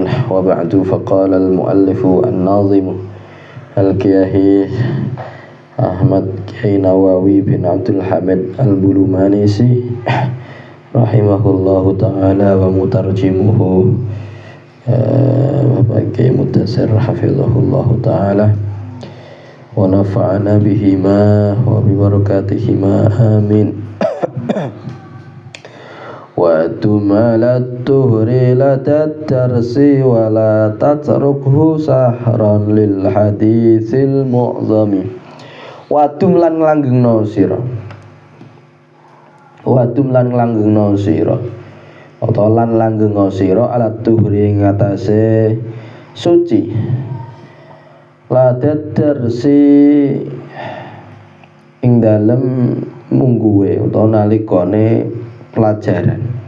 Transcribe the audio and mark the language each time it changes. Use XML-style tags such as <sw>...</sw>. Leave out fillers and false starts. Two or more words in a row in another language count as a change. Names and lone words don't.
<ar>وبعد، فقال المؤلف الناظم الكياهي أحمد كي نواوي بن عبد الحميد البلومانيسي رحمه الله تعالى ومترجمه وبقي متسر حفظه الله تعالى ونفعنا بهما وببركاتهما آمين. وأدم على الدهر لدى الدرس ولا تتركه سحرا للحديث المعظم.</ar> <jv>Wadum lan langgengno sira, wadum lan langgengno sira, utawa lan langgengno sira</jv> <ar>على الطهر</ar> <jv>ing atase suci,</jv> <ar>لدى الدرس</ar> <jv>ing dalem mungguwe utawa nalikane pelajaran.</jv>